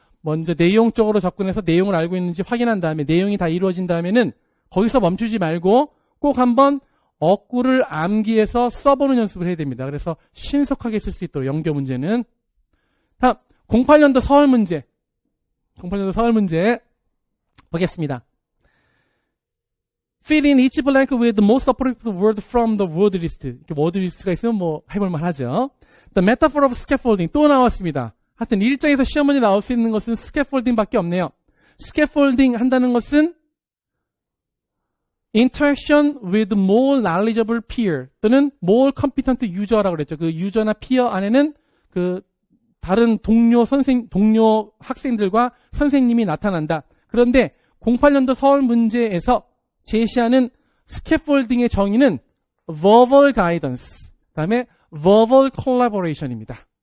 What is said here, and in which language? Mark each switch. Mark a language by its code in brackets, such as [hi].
[ko] 먼저 내용적으로 접근해서 내용을 알고 있는지 확인한 다음에 내용이 다 이루어진 다음에는 거기서 멈추지 말고 꼭 한번 어구를 암기해서 써보는 연습을 해야 됩니다. 그래서 신속하게 쓸 수 있도록 연교 문제는 다음 08년도 서울 문제 공팔년도 서울 문제 보겠습니다. [en] Fill in each blank with the most appropriate word from the word list. [ko] 이렇게 word list가 있으면 뭐 해볼만 하죠. [en] The metaphor of scaffolding [ko] 또 나왔습니다. 하여튼 일정에서 시험 문제 나올 수 있는 것은 scaffolding 밖에 없네요. scaffolding 한다는 것은 [en] interaction with more knowledgeable peer [ko] 또는 [en] more competent user [ko] 라고 그랬죠. 그 유저나 peer 안에는 그 다른 동료 학생들과 선생님이 나타난다. 그런데 08년도 서울 문제에서 제시하는 스캐폴딩의 정의는 verbal guidance, 그다음에 verbal collaboration입니다.